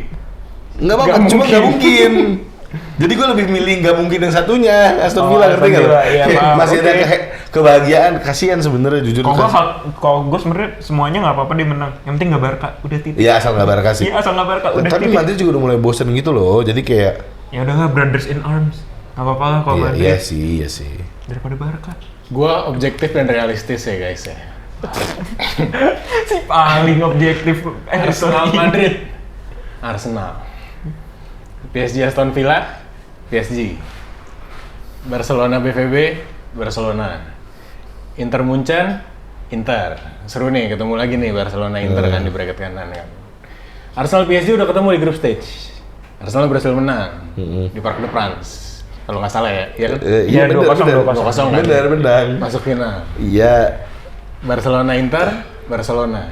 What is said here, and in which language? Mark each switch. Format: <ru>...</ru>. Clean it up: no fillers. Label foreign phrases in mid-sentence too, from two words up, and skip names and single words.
<id>Nggak apa-apa, cuma nggak mungkin. Jadi gue lebih milih nggak mungkin yang satunya, Aston Villa, ngerti nggak? Aston Villa, iya, Kayak maaf, masih ada oke. kebahagiaan, kasihan sebenarnya jujur. Kalau gue sebenarnya semuanya nggak apa-apa dia menang. Yang penting nggak Barca, udah titik. Iya, asal nggak Barca sih. Iya asal nggak Barca, udah Tapi titik. Madrid juga udah mulai bosen gitu loh, jadi kayak Ya udah nggak</id> <en>brothers in arms.</en> <id>Nggak apa-apa lah kalau Madrid iya sih. daripada Barca. gua objektif dan realistis ya guys ya. Si paling objektif. Arsenal Madrid. Arsenal. PSG Aston Villa. PSG. Barcelona BVB. Barcelona. Inter Munchen. Inter. Seru nih ketemu lagi nih Barcelona Inter kan di bracket kanan kan. Arsenal PSG udah ketemu di group stage. Arsenal berhasil menang di Parc des Princes. Kalau nggak salah ya, iya kan? Iya, 2-0 kan? Benar. Masuk final. Iya. Barcelona Inter, Barcelona.</id>